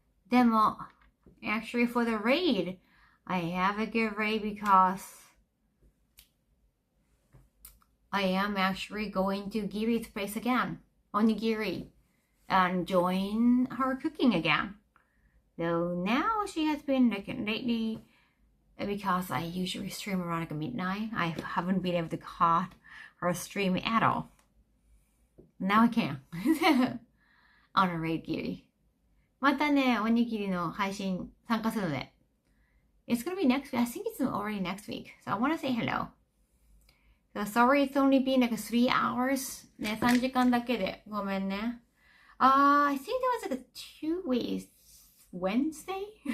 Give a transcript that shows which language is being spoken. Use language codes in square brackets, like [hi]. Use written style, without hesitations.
[en] でも、actually for the raid, I have a good raid because I am actually going to Giri's place again, Onigiri, and join her cooking again. Though now she has been like lately, because I usually stream around like midnight, I haven't been able to catch her stream at all. Now I can. On a raid Giri. [ja] またね、おにぎりの配信参加するので。 [en] It's gonna be next week. I think it's already next week. So I want to say hello. So sorry it's only been like 3 hours. [ja] ね、3時間だけで。ごめんね。 [en] I think that was like a 2 weeks Wednesday?